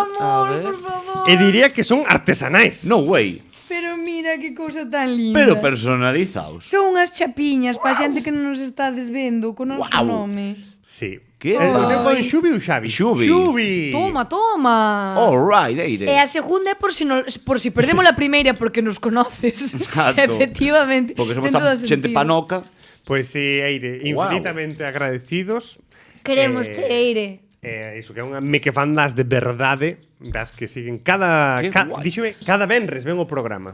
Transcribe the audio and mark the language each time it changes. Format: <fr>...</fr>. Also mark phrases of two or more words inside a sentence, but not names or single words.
<gl>de amor, a ver. por favor. E diría que son artesanais.</gl> <en>No way.</en> <gl>Pero mira que cousa tan linda. Pero personalizados. Son unhas chapiñas pa xente que non nos está desvendo con o noso Guau. nome. Sí. Que El guai. meu pon Xubi ou Xavi? Xubi. Toma.</gl> <en>All right, Eire.</en> <gl>E a segunda é por si perdemos a primeira porque nos conoces. Exacto. Efectivamente. Porque somos ten todo o tan xente sentido. panoca. Pois sí, Eire, infinitamente agradecidos. Queremos Eire. Iso que é unha Meque fan das de verdade, das que siguen cada díxome, cada venres ven o programa.</gl>